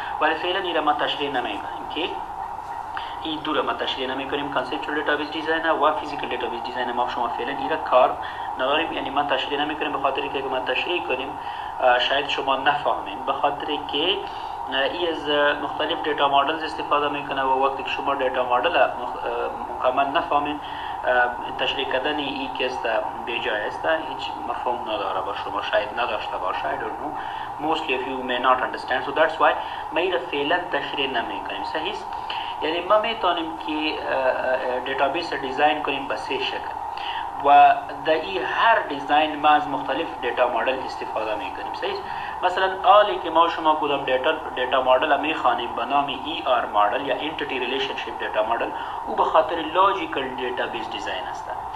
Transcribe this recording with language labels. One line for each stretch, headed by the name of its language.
Persian: ولی فعلا این را ما تشریح نمیکنیم که این دو را ما تشریح نمیکنیم، کانسپچوال دیتابیس دیزاین و فیزیکال دیتابیس دیزاین ما شما فعلا این را کار نداریم، یعنی ما تشریح نمیکنیم به خاطر که ما تشریح کنیم شاید شما نفهمین، به خاطر که ای از مختلف دیتا مدلز استفاده میکنه و وقتی که شما دیتا مدل مکمل نفهمین تشریح کردن ای که است بیجای است، هیچ مفهوم نداره با شما، شاید نداشته باشه.
English: I don't know, mostly of you may not understand, so that's why
Persian: ما این فعلا تشریح نمیکنیم. صحیح است؟ یعنی ما میتونیم که دیتابیس دیزاین کنیم به سه شکل و در این هر دیزاین ما از مختلف دیتا مدل استفاده میکنیم. صحیح؟ مثلا حالی که ما شما کدام دیتا مدل میخوانیم به نام ای آر مدل یا انتیتی ریلیشنشیپ دیتا مدل، او به خاطر لاجیکال دیتابیس دیزاین است.